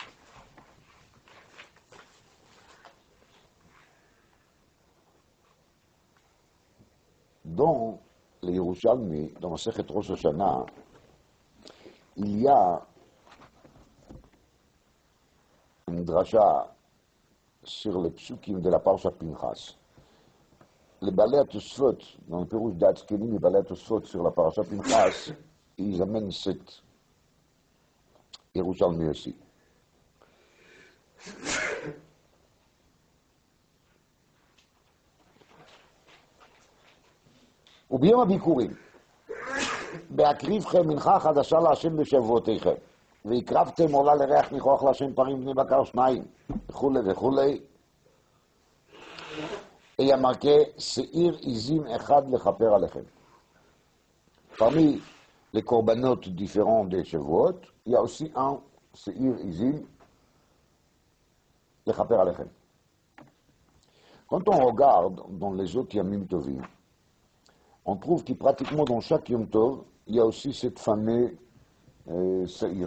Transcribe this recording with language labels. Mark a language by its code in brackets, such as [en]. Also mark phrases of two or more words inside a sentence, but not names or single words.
[fr] Dans les Yerushalmi, dans le Sechet Rosh Hashanah, il y a une dracha sur les psukim de la Parsha Pinchas. Les [he] בעלי התוספות, [fr] dans le Pirouche d'Atzkenim, les [he] בעלי התוספות [fr] sur la Parsha Pinchas, ils amènent cette Yerushalmi aussi. [he] וביום הביקורים, בהקריבכם מנחה חדשה להשם בשבועותיכם, והקרבתם עולה לריח ניחוח להשם פרים בני בקר שניים, וכולי וכולי, [fr] et il y a marqué [he] שעיר עזים אחד לכפר עליכם. [fr] Parmi les corbanotes différents des Shavuot, il y a aussi un [he] שעיר עזים לכפר עליכם. [fr] Quand on regarde dans les autres [he] ימים טובים, [fr] on trouve que pratiquement dans chaque [he] יום טוב, [fr] il y a aussi cette fameuse Seir.